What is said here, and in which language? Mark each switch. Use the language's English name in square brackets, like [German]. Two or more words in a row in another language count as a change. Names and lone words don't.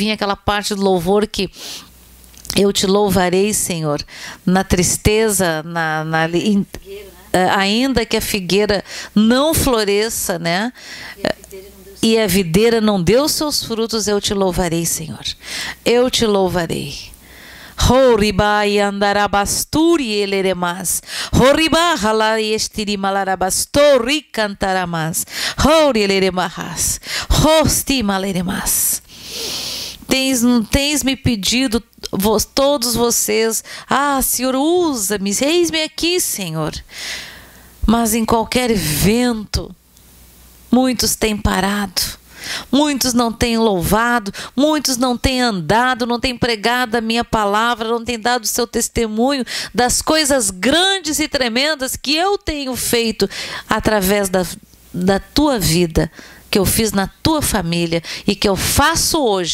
[Portuguese] Me vinha aquela parte do louvor que Eu te louvarei, Senhor, na tristeza, ainda que a figueira não floresça, né? E a videira não deu seus frutos, eu te louvarei, Senhor. Eu te louvarei. Horibai andarabasturi eleremas. Horiba halai estiri malarabastori cantaramas. Hori eleremahas. Hosti maleremas. Tens me pedido, todos vocês, Senhor, usa-me, eis-me aqui, Senhor. Mas em qualquer evento, muitos têm parado, muitos não têm louvado, muitos não têm andado, não têm pregado a minha palavra, não têm dado o seu testemunho das coisas grandes e tremendas que eu tenho feito através da tua vida, que eu fiz na tua família e que eu faço hoje.